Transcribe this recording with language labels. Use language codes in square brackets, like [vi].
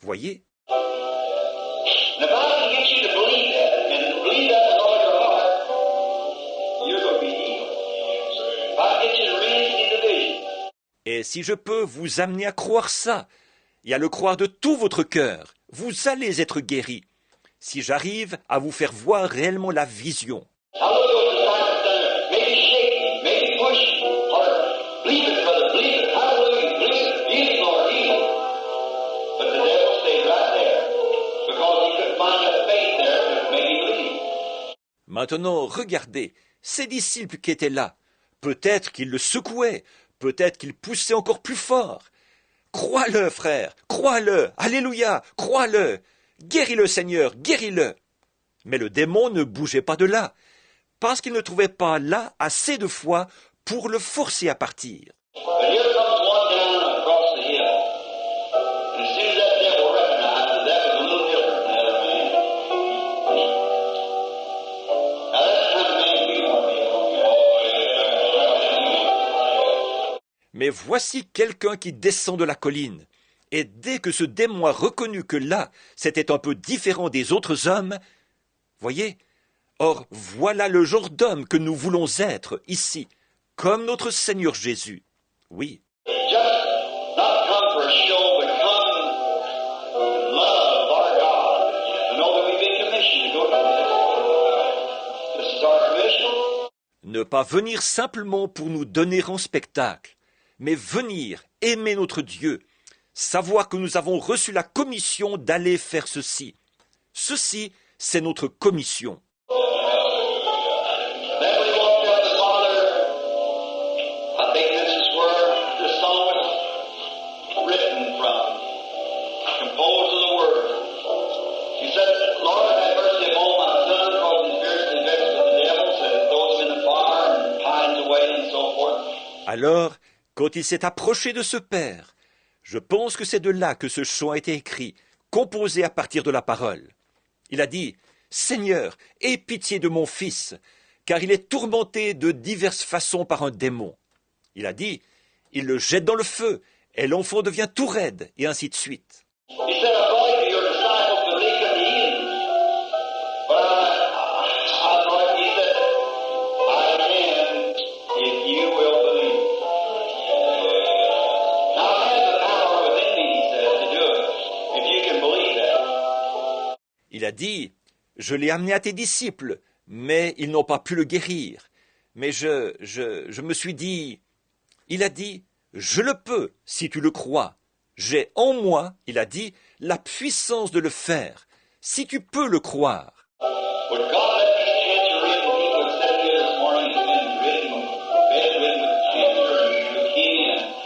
[fr] Voyez? [en] And if I can get you to believe that, and believe that with all your heart, you're going to be healed. If I can get you to really see the vision. [fr] Et si je peux vous amener à croire ça, et à le croire de tout votre cœur, vous allez être guéris. Si j'arrive à vous faire voir réellement la vision. [en] Now look at the disciples down there. Maybe shaking, maybe pushing, or believe it, brother, believe it. Hallelujah, believe it. Healing, Lord, healing. But the devil stayed right there because he couldn't find that faith there that made him believe. [fr] Maintenant, regardez, ces disciples qui étaient là, peut-être qu'ils le secouaient, peut-être qu'ils poussaient encore plus fort. Crois-le, frère, crois-le, alléluia, crois-le, guéris-le, Seigneur, guéris-le. Mais le démon ne bougeait pas de là, parce qu'il ne trouvait pas là assez de foi pour le forcer à partir. [en] But here comes one down across the hill. And as soon as that devil recognized that was a little different than the other man. Now that's the kind of man we want to be. [fr] Mais voici quelqu'un qui descend de la colline. Et dès que ce démon a reconnu que là, c'était un peu différent des autres hommes, voyez, or voilà le genre d'homme que nous voulons être ici, comme notre Seigneur Jésus. Oui. [en] Just not come for a show, but come in love of our God. To know that we've been commissioned to go to this. This is our commission. [fr] Ne pas venir simplement pour nous donner en spectacle, mais venir aimer notre Dieu, savoir que nous avons reçu la commission d'aller faire ceci. Ceci, c'est notre commission. [en] Then we walked up the Father. I think this is where the song was written from, composed of the Word. He said, Lord, have mercy upon my son, because he's fiercely vexed with the devil, so that throws him in the fire and pines away and so forth. [fr] Alors, quand il s'est approché de ce Père, je pense que c'est de là que ce chant a été écrit, composé à partir de la parole. Il a dit, « Seigneur, aie pitié de mon fils, car il est tourmenté de diverses façons par un démon. » Il a dit, « Il le jette dans le feu, et l'enfant devient tout raide, et ainsi de suite. » [en] He said, I brought it to your disciples, but they couldn't heal him. But I thought, he said, I can if you will believe. Now I have the power within me, he said, to do it, if you can believe that. [fr] Il a dit, « Je l'ai amené à tes disciples, mais ils n'ont pas pu le guérir. » Mais je me suis dit, il a dit, « Je le peux, si tu le crois. J'ai en moi, il a dit, la puissance de le faire, si tu peux le croire. » [en] Would God let these cancer-ridden people that sat here this morning and been bedridden with cancer and leukemia